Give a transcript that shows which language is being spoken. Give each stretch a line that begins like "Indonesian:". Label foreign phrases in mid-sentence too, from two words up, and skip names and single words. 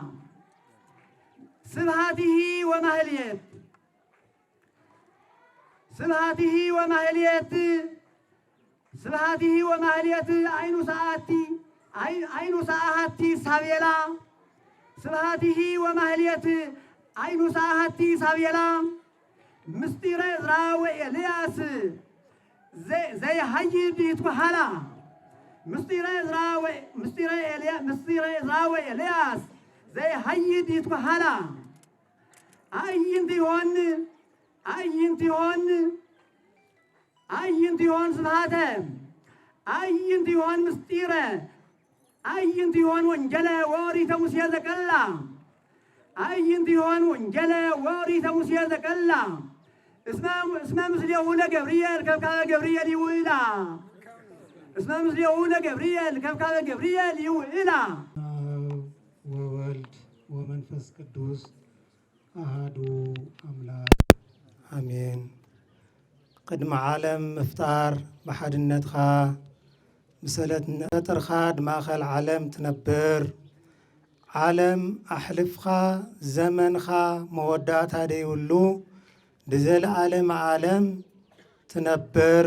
Geez: ስብሐቲሂ ወማህሌት አይኑ ሰዓቲ ሳቤላ ስብሐቲሂ ወማህሌት አይኑ ሰዓቲ ሳቤላ ምስጢረ ዕዝራ ወኤልያስ ዘይሐይድ ይትኩሓላ ምስጢረ ዕዝራ ወኤልያስ ዘይሐይድ ይትኩሓላ
Amharic: አይንት ይሆን
Geez: ስብሐተ
Amharic: አይንት ይሆን
Geez: ምስጢረ
Amharic: አይንት ይሆን
Geez: ወንጌለ ወኦሪተ ሙሴ ዘቀላ
Amharic: አይንት ይሆን
Geez: ወንጌለ ወኦሪተ ሙሴ ዘቀላ እስመ ምስሌሁ ለገብርኤል ከብካበ ገብርኤል ይውእላ እስመ ምስሌሁ ለገብርኤል ከብካበ ገብርኤል ይውእላ ወወልድ ወመንፈስ ቅዱስ አሃዱ አምላክ
Tigrinya: አሜን። ቅድመ ዓለም ምፍጣር ብሓድነትኻ ብሰለት ፈጠርኻ ድማእኸል ዓለም ትነብር ዓለም ኣሕልፍኻ ዘመንኻ መወዳእታ ደይብሉ ብዘለዓለም ዓለም ትነብር